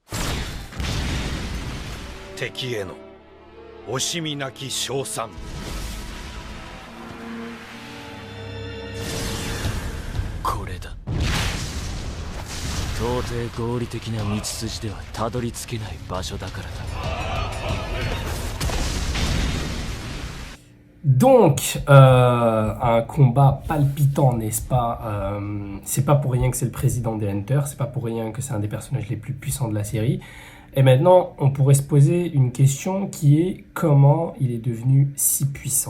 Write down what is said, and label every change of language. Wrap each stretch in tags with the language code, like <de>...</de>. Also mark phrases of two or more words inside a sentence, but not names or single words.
<ja>敵への惜しみなき称賛。これだ。到底合理的な道筋ではたどり着けない場所だからだ。</ja> <fr>Donc, un combat palpitant, n'est-ce pas? C'est pas pour rien que c'est le président des Hunters, c'est pas pour rien que c'est un des personnages les plus puissants de la série. Et maintenant, on pourrait se poser une question qui est comment il est devenu si puissant?</fr>